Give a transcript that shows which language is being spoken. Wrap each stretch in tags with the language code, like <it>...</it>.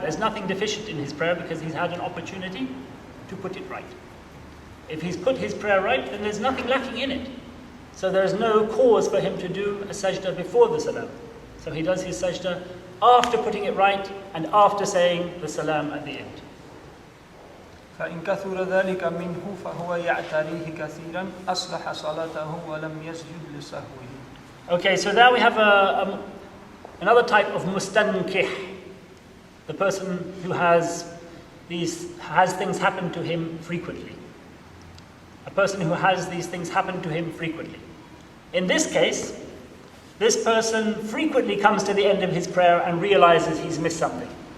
<en>There's nothing deficient in his prayer because he's had an opportunity to put it right. If he's put his prayer right, then there's nothing lacking in it. So there's no cause for him to do a sajda before the salam. So he does his sajda after putting it right and after saying the salam at the end.</en> <ar>فإن كثر ذلك منه فهو يعتريه كثيرا أصلح صلاته ولم يسجد لسهوه.</ar> <en>Okay, so now we have another type of mustankih, the person who has things happen to him frequently. A person who has these things happen to him frequently. In this case, this person frequently comes to the end of his prayer and realizes he's missed something.</en>